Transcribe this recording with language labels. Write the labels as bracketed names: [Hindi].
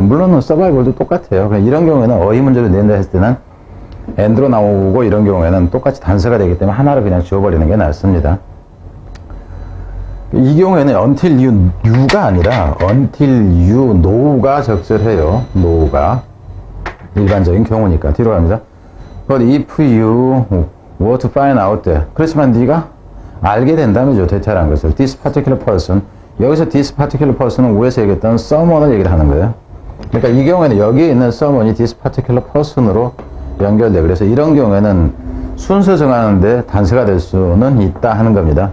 [Korean] 물론 서바이벌도 똑같아요. 이런 경우에는 어휘 문제를 낸다 했을 때는 and로 나오고 이런 경우에는 똑같이 단서가 되기 때문에 하나를 그냥 지워버리는 게 낫습니다. 이 경우에는 [English] until you가 아니라 until you know가 [Korean] 적절해요. know가 일반적인 경우니까. 뒤로 갑니다. [English] But if you were to find out that. [Korean] 그렇지만 네가 알게 된다면요, 대체란 것을. [English] This particular person. [Korean] 여기서 [English] this particular person은 [Korean] 위에서 얘기했던 someone을 얘기를 하는 거예요. 그러니까 이 경우에는 여기에 있는 someone이 [English] this particular person으로 [Korean] 연결돼. 그래서 이런 경우에는 순서 정하는데 단서가 될 수는 있다 하는 겁니다.